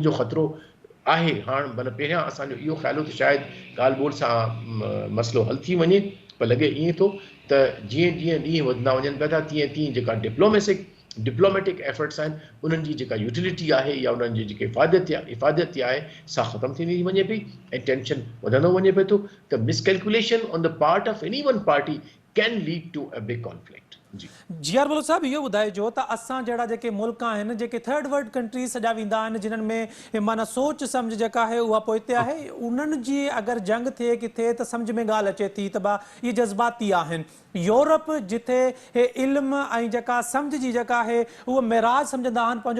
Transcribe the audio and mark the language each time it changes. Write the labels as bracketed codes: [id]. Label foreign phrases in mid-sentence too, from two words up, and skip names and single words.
[sd] जो ख़तरो आहे हाणे भले पहिरियां असांजो इहो ख़्याल हो त शायदि ॻाल्हि ॿोल सां मसइलो हल थी वञे पर लॻे ईअं थो त जीअं जीअं ॾींहं वधंदा वञनि पिया था तीअं तीअं जेका [en] diplomatic efforts [sd] आहिनि उन्हनि जी जेका यूटिलिटी आहे या उन्हनि जी जेके इफ़ादत आहे सा ख़तमु थींदी वञे पई ऐं टेंशन वधंदो वञे पियो थो त [en] miscalculation on the part of any one party can lead to a big conflict [sd] जी जीआर बलोच साहब इहो ॿुधाइजो त असां जहिड़ा जेके मुल्क आहिनि जेके [en] third world countries [sd] सॼा वेंदा आहिनि जिन्हनि में माना सोच सम्झ जेका आहे उहा पोइते आहे उन्हनि जी अगरि जंग थिए किथे त सम्झ में ॻाल्हि अचे थी त इहे जज़्बाती आहिनि यूरोप जिथे हे इल्म ऐं जेका सम्झ जी जेका आहे उहो मेराज सम्झंदा आहिनि पंहिंजो